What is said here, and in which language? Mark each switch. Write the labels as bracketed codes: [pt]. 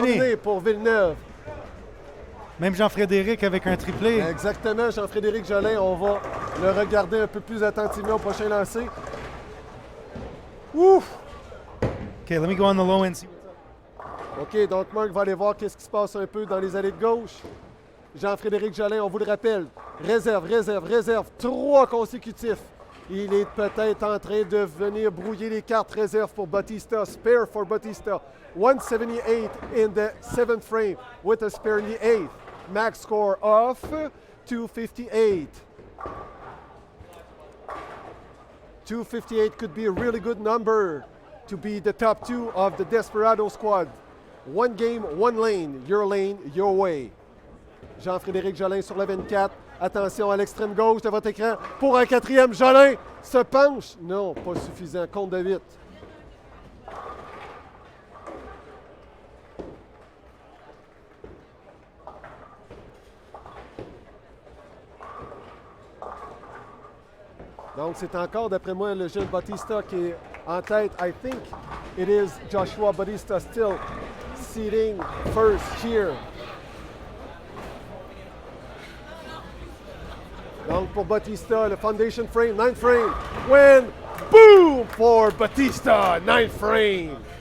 [fr] terminé pour Villeneuve. Même Jean-Frédéric avec un triplé. Exactement, Jean-Frédéric Jolin, on va le regarder un peu plus attentivement au prochain lancer. Ouf! [en] OK, let me go on the low end. [fr] OK, donc Marc va aller voir qu'est-ce qui se passe un peu dans les allées de gauche. Jean-Frédéric Jolin, on vous le rappelle, réserve, 3 consécutifs. Il est peut-être en train de venir brouiller les cartes réserve pour Batista. [en] Spare for Batista. 178 in the 7th frame with a spare in the 8th. Max score of 258. 258 could be a really good number to be the top 2 of the Desperado squad. 1 game, 1 lane. Your lane, your way. [fr] Jean-Frédéric Jolin sur la 24. Attention à l'extrême gauche de votre écran. Pour un 4e, Jolin se penche. Non, pas suffisant. Compte de 8. Donc, c'est encore, d'après moi, le jeune Batista qui est en tête. [en] I think it is Joshua Batista still sitting first here. [fr] Donc, pour Batista, le foundation frame, 9th frame. [en] When, boom, for Batista, 9th frame.